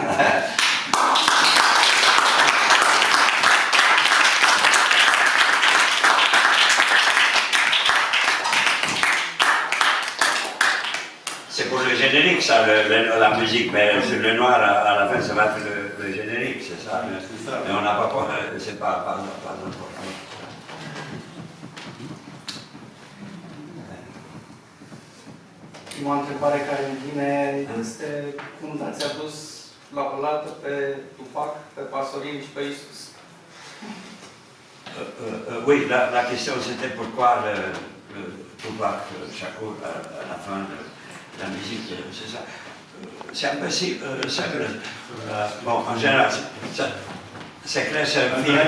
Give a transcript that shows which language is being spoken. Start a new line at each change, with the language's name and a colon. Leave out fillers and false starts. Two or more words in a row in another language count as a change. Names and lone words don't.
French: C'est pour le générique, ça, la musique, mais sur le noir, à la fin, ça va être le générique, c'est ça. Mais on n'a pas, c'est pas important.
Romanian: Prima întrebare care îmi vine este cum ați adus la oaltă pe Tupac, pe Pasolini și pe Isus?
French: Oui, la question c'était pourquoi le Tupac Shakur à la fin de la musique, c'est ça. C'est un peu simple. Bon, en général, c'est clair, c'est un film.